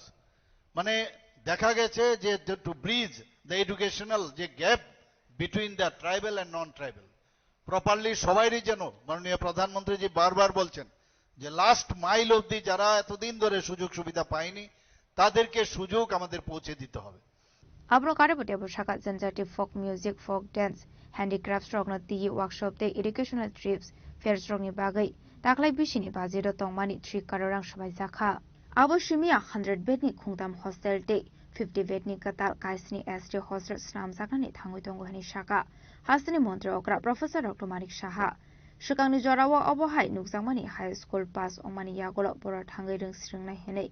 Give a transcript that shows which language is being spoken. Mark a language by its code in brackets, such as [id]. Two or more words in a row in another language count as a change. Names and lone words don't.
[bn] মানে দেখা গেছে যে [en] to bridge the educational [bn] যে [en] gap between the tribal and non tribal, [bn] প্রপারলি সবাইরই যেন, মাননীয় প্রধানমন্ত্রীজি বারবার বলছেন যে [en] last mile [bn] অবধি যারা এতদিন ধরে সুযোগ সুবিধা পায়নি তাদেরকে সুযোগ আমাদের পৌঁছে দিতে হবে। [trp] Abro karibut abo shaka zanjati [en] folk music, folk dance, handicrafts [trp] rok na ti workshop te [en] educational trips, fairs [trp] rok ni bagai, taklai bishini baziro tongmani 3 karorang sabai zakha. Abo shimia 100 bed ni khungtam hostel te 50 bed ni katal kaisni ST hostel snam zakha ni thangoi tongo hani shaka. Hasni montre okra Professor Dr. Manik Shaha. Shukang ni jorawa abo hai nukjangmani [en] high school pass [trp] ongmani yagolo boro thangai rung sringnai henei.